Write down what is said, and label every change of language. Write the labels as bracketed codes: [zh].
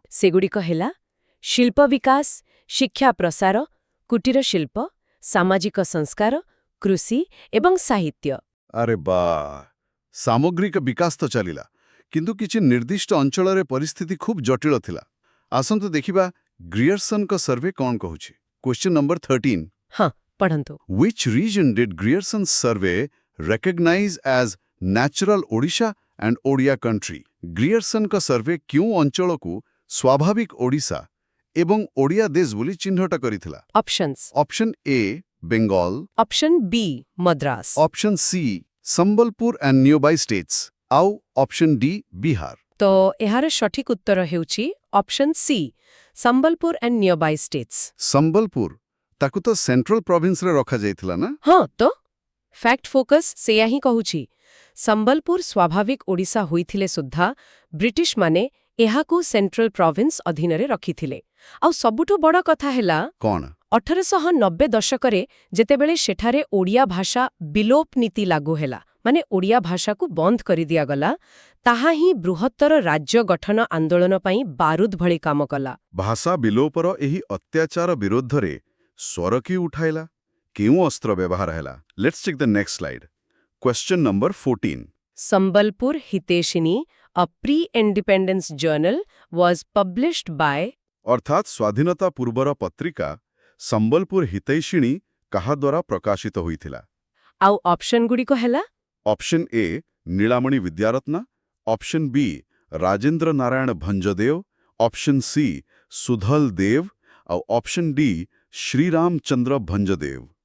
[or] ସେଗୁଡ଼ିକ ହେଲା ଶିଳ୍ପ ବିକାଶ, ଶିକ୍ଷା ପ୍ରସାର, କୁଟୀର ଶିଳ୍ପ, ସାମାଜିକ ସଂସ୍କାର, କୃଷି ଏବଂ ସାହିତ୍ୟ। ଆରେ ବା, ସାମଗ୍ରିକ ବିକାଶ ତ ଚାଲିଲା, କିନ୍ତୁ କିଛି ନିର୍ଦ୍ଦିଷ୍ଟ ଅଞ୍ଚଳରେ ପରିସ୍ଥିତି ଖୁବ୍ ଜଟିଳ ଥିଲା। ଆସନ୍ତୁ ଦେଖିବା ଗ୍ରିୟର୍ସନଙ୍କ ସର୍ଭେ କ'ଣ କହୁଛି। [en] Question number 13। [or] ହଁ, ପଢ଼ନ୍ତୁ। [en] Which region did Grierson's survey recognize as natural Odisha and Odia country? [or] ଗ୍ରିୟର୍ସନଙ୍କ survey କେଉଁ ଅଞ୍ଚଳକୁ ସ୍ୱାଭାବିକ ଓଡ଼ିଶା ଏବଂ ଓଡ଼ିଆ ଦେଶ ବୋଲି ଚିହ୍ନଟ କରିଥିଲା? Options. Option A Bengal, option B Madras, option C Sambalpur and ନିୟରବାଇ states, ଆଉ ଅପସନ୍ ଡି ବିହାର। ତ ଏହାର ସଠିକ୍ ଉତ୍ତର ହେଉଛି option C Sambalpur and ନିୟରବାଇ states. Sambalpur, ତାକୁ ତ ସେଣ୍ଟ୍ରାଲ ପ୍ରୋଭିନ୍ସରେ ରଖାଯାଇଥିଲା ନା? ହଁ, ତ ଫ୍ୟାକ୍ଟ ଫୋକସ୍ ସେୟା ହିଁ କହୁଛି। ସମ୍ବଲପୁର ସ୍ୱାଭାବିକ ଓଡ଼ିଶା ହୋଇଥିଲେ ସୁଦ୍ଧା ବ୍ରିଟିଶମାନେ ଏହାକୁ ସେଣ୍ଟ୍ରାଲ ପ୍ରୋଭିନ୍ସ ଅଧୀନରେ ରଖିଥିଲେ। ଆଉ ସବୁଠୁ ବଡ଼ କଥା ହେଲା, କ'ଣ? 1890 ଦଶକରେ ଯେତେବେଳେ ସେଠାରେ ଓଡ଼ିଆ ଭାଷା ବିଲୋପ ନୀତି ଲାଗୁ ହେଲା, ମାନେ ଓଡ଼ିଆ ଭାଷାକୁ ବନ୍ଦ କରିଦିଆଗଲା, ତାହା ହିଁ ବୃହତ୍ତର ରାଜ୍ୟ ଗଠନ ଆନ୍ଦୋଳନ ପାଇଁ ବାରୁଦ ଭଳି କାମ କଲା। ଭାଷା ବିଲୋପର ଏହି ଅତ୍ୟାଚାର ବିରୋଧରେ ସ୍ୱର କି ଉଠାଇଲା? କେଉଁ ଅସ୍ତ୍ର ବ୍ୟବହାର ହେଲା? [en] Let's check the next slide. Question number 14। [or] Sambalpur ହିତେଶିନୀ [en] A pre-independence journal was published by [or] ଅର୍ଥାତ୍ ସ୍ୱାଧୀନତା ପୂର୍ବର ପତ୍ରିକା ସମ୍ବଲପୁର ହିତୈଷିଣୀ କାହା ଦ୍ୱାରା ପ୍ରକାଶିତ ହୋଇଥିଲା? ଆଉ ଅପସନ୍ ଗୁଡ଼ିକ ହେଲା option A ନୀଳାମଣି Vidyaratna, option B Rajendra Narayan Bhanjdeo, option C ସୁଧଲ ଦେବ ଆଉ ଅପସନ୍ ଡି ଶ୍ରୀରାମଚନ୍ଦ୍ର ଭଞ୍ଜଦେବ।